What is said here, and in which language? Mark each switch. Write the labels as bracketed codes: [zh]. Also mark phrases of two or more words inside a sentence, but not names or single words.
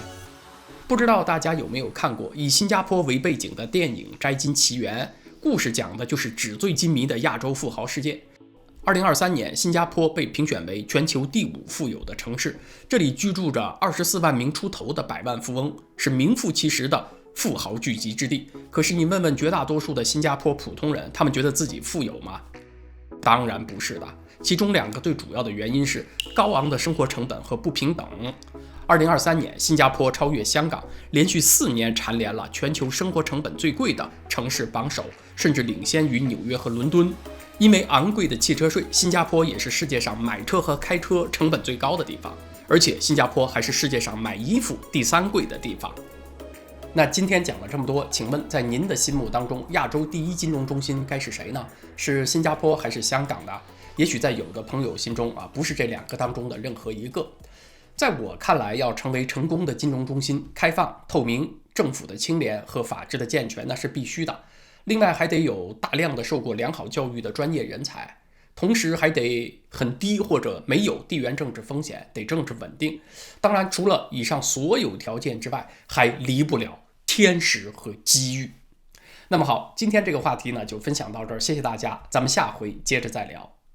[zh] 不知道大家有沒有看過以新加坡為背景的電影《摘金奇緣》，故事講的就是紙醉金迷的亞洲富豪事件。2023年，新加坡被評選為全球第5富有的城市，這裡居住着24萬名出頭的百萬富翁，是名副其實的富豪聚集之地。可是你問問絕大多數的新加坡普通人，他們覺得自己富有嗎？當然不是的，其中2個最主要的原因是高昂的生活成本和不平等。2023年，新加坡超越香港，連續4年蟬聯了全球生活成本最貴的城市榜首，甚至領先於紐約和倫敦。因為昂貴的汽車稅，新加坡也是世界上買車和開車成本最高的地方，而且新加坡還是世界上買衣服第3貴的地方。那今天講了這麼多，請問在您的心目當中，亞洲第1金融中心該是誰呢？是新加坡還是香港呢？也許在有的朋友心中不是這2個當中的任何一個。在我看來，要成為成功的金融中心，開放、透明、政府的清廉和法治的健全，那是必須的。另外還得有大量的受過良好教育的專業人才，同時還得很低或者沒有地緣政治風險，得政治穩定。當然，除了以上所有條件之外，還離不了天時和機遇。那麼好，今天這個話題呢就分享到這兒，謝謝大家，咱們下回接着再聊。